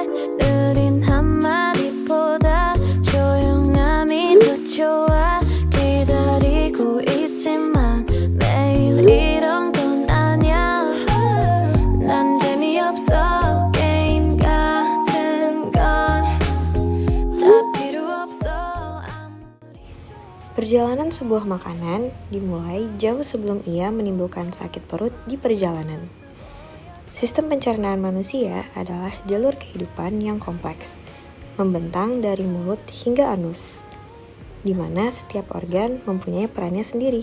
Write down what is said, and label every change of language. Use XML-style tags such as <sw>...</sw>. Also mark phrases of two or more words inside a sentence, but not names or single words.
<ko>느린 한마디보다 조용함이 더 좋아. 기다리고 있지만 매일 이런 건 아냐. 난 재미없어. 게임 같은 건 다 필요 없어.</ko> <id>Perjalanan sebuah makanan dimulai jauh sebelum ia menimbulkan sakit perut di perjalanan. Sistem pencernaan manusia adalah jalur kehidupan yang kompleks, membentang dari mulut hingga anus, di mana setiap organ mempunyai perannya sendiri.</id>